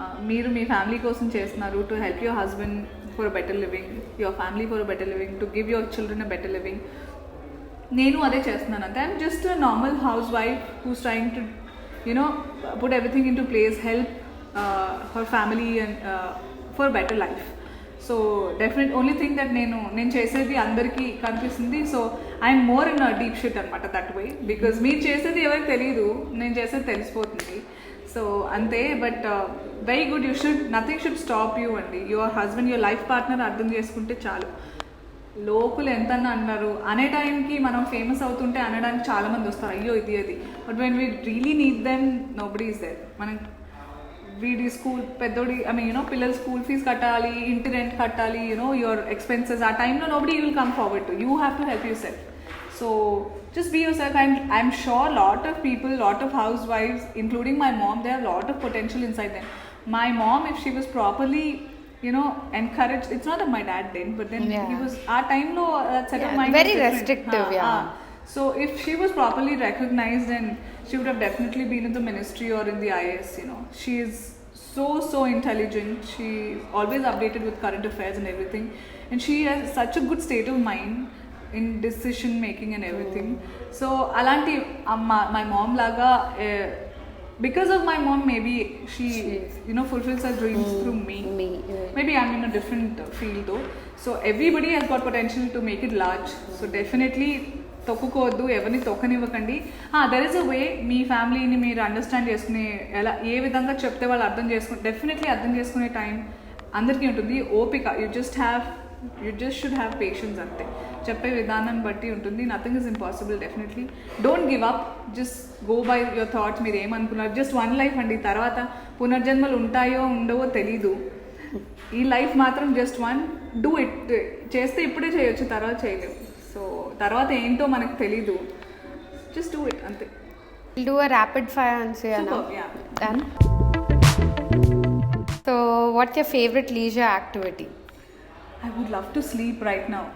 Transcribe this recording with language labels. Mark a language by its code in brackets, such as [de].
[te] మీరు మీ ఫ్యామిలీ కోసం చేస్తున్నారు, [en] To help your husband for a better living, your family for a better living, to give your children a better living. [te] నేను అదే చేస్తున్నాను అంతే. [en] I'm just a normal housewife who's trying to put everything into place, help her family and for better life. So definitely only thing that [te] నేను చేసేది అందరికీ కనిపిస్తుంది. [en] So I'm more in deep shit అనమాట that way. [te] Because మీరు చేసేది ఎవరికి తెలియదు, నేను చేసేది తెలిసిపోతుంది. సో అంతే. [en] But very good. Nothing should stop you అండి. Your husband, your life partner [te] అర్థం చేసుకుంటే చాలు. లోకులు ఎంతన్నా అన్నారు అనే టైంకి మనం ఫేమస్ అవుతుంటే అనడానికి చాలామంది వస్తారు, అయ్యో ఇది అది. [en] But when we really need them nobody is there. [te] మనం వీడి స్కూల్ పెద్దోడి పిల్లల స్కూల్ ఫీజ్ కట్టాలి, ఇంటి రెంట్ కట్టాలి, యువర్ ఎక్స్పెన్సెస్. [en] ఆ టైంలో nobody will come forward to. You have to help yourself. So just be yourself. And I'm sure lot of people, lot of housewives, including my mom, they have lot of potential inside them. My mom, if she was properly encouraged, it's not that my dad didn't, but then he was our time lo set of mind very restrictive. So if she was properly recognized, and she would have definitely been in the ministry or in the IAS. She is so intelligent. She is always updated with current affairs and everything, and she has such a good state of mind in decision making and everything. So alanti my mom laga, because of my mom, maybe she fulfills her dreams through me. Maybe I'm in a different field though. So everybody has got potential to make it large. So definitely [te] తొక్కుకోవద్దు, ఎవరిని తొక్కనివ్వకండి. [en] There is a way. [te] మీ ఫ్యామిలీని మీరు understand చేసుకునే ఎలా ఏ విధంగా చెప్తే వాళ్ళు definitely అర్థం చేసుకునే టైం అందరికీ ఉంటుంది. [en] ఓపిక, you just should have patience అంతే. [te] చెప్పే విధానం బట్టి ఉంటుంది. [en] Nothing is impossible. Definitely don't give up. Just go by your thoughts. [te] మీరు ఏమనుకున్నారు, [en] Just one life అండి. [te] తర్వాత పునర్జన్మలు ఉంటాయో ఉండవో తెలీదు. ఈ లైఫ్ మాత్రం జస్ట్ వన్. Do it. చేస్తే ఇప్పుడే చేయొచ్చు, తర్వాత చేయలేము. సో తర్వాత ఏంటో మనకు తెలీదు. జస్ట్ డూ ఇట్ అంతే. [en] We'll do a rapid fire Anasuya now. Superb, yeah. Done. So, what's your favorite leisure activity? I would love to sleep right now.